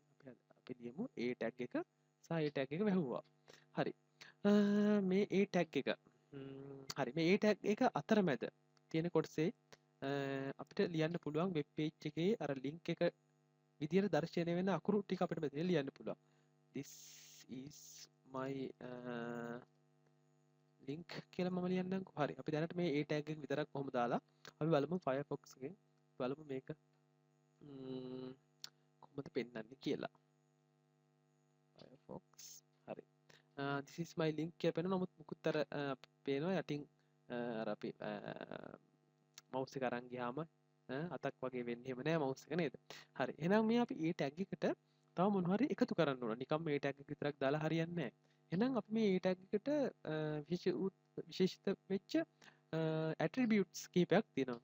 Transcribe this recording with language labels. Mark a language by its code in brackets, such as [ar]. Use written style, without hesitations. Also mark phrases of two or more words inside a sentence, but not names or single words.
[si] අපි ලියමු A ටැග් එක සහ A ටැග් එක වැහුවා. හරි. මේ A ටැග් එක හරි මේ A ටැග් එක අතරමැද තියෙන කොටසේ අපිට ලියන්න පුළුවන් [en] web page [si] එකේ අර ලින්ක් එක විදියට දර්ශනය වෙන අකුරු ටික අපිට මෙතන ලියන්න පුළුවන්. [en] This is my link [si] කියලා මම ලියන්නම්කෝ. හරි. අපි දැනට මේ A tag එක විතරක් කොහොමද දාලා අපි බලමු Firefox එකෙන් බලමු මේක කොහොමද පෙන්වන්නේ කියලා. Firefox හරි. [en] This is my link [si] කියලා පෙන්නන නමුත් මුකුත් අර පේනවා යටින් අර අපි මවුස් එක අරන් ගියාම අතක් වගේ වෙන්නේ එහෙම නෑ මවුස් එක නේද? හරි. එහෙනම් මේ අපි A tag එකට තව මොනවා හරි එකතු කරන්න ඕන. නිකම් මේ tag එක විතරක් දාලා හරියන්නේ නෑ. එහෙනම් අපි මේ A tag එකට විශේෂිත වෙච්ච attributes කීපයක් තියෙනවා.